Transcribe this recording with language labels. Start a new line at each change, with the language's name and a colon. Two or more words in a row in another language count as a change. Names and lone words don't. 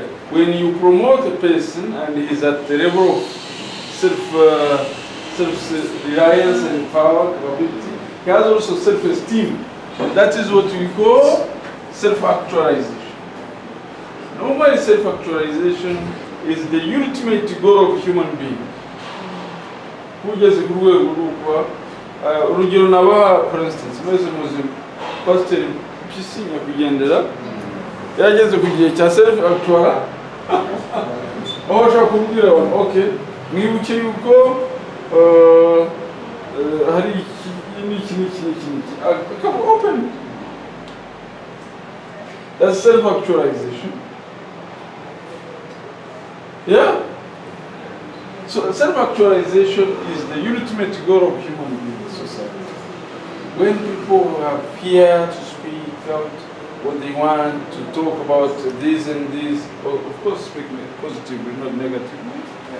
English: When you promote a person and he's at the level of self-reliance and power capability, he has also self-esteem. And that is what we call self-actualization. Normally, self-actualization is the ultimate goal of human being.
Kinyarwanda: Kugeze ku rwego rw'uko urugero nabaha,
English: for instance,
Kinyarwanda: mwese muzi Pastor Mpyisi Nyakwigendera yageze ku gihe cya self-actual, aho ashaka kubwira abantu okay, mwibuke yuko hari iki.
English: Come open. That's self-actualization. Yeah? So self-actualization is the ultimate goal of human being society. When people have fear to speak out what they want, to talk about this and this, of course speaking positively, not negatively, yes.